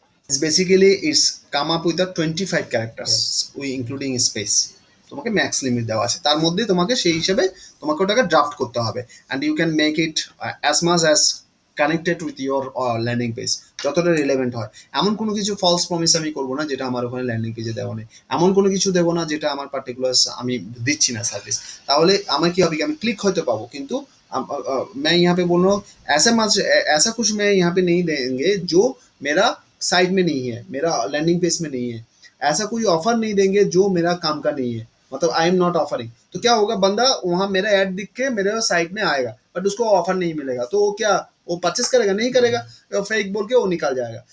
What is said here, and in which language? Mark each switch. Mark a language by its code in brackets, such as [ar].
[en] It's basically it's come up with the 25 characters we including space. [bn] তোমাকে max limit দেওয়া আছে, তার মধ্যে তোমাকে সেই হিসেবে তোমাকে ওটাকে ড্রাফট করতে হবে, [en] and you can make it as much as connected with your landing page, [bn] যতটা রিলেভেন্ট হয়। এমন কোনো কিছু ফলস প্রমিস আমি করবো না যেটা আমার ওখানে ল্যান্ডিং পেজে দেওয়া নেই, এমন কোনো কিছু দেবো না যেটা আমার পার্টিকুলার আমি দিচ্ছি না সার্ভিস। তাহলে আমার কি হবে কি আমি ক্লিক হয়তো পাবো, কিন্তু [hi] मैं यहाँ पे बोल रहा हूँ ऐसा मच ऐसा कुछ मैं यहाँ पे नहीं देंगे जो मेरा साइट में नहीं है, मेरा लैंडिंग पेज में नहीं है। ऐसा कोई ऑफर नहीं देंगे जो मेरा काम का नहीं है, मतलब [en] I am not offering. [hi] तो क्या होगा, बंदा वहाँ मेरा ऐड दिख के मेरे साइट में आएगा बट उसको ऑफर नहीं मिलेगा, तो वो क्या वो परचेस करेगा नहीं करेगा, फेक बोल के वो निकल जाएगा।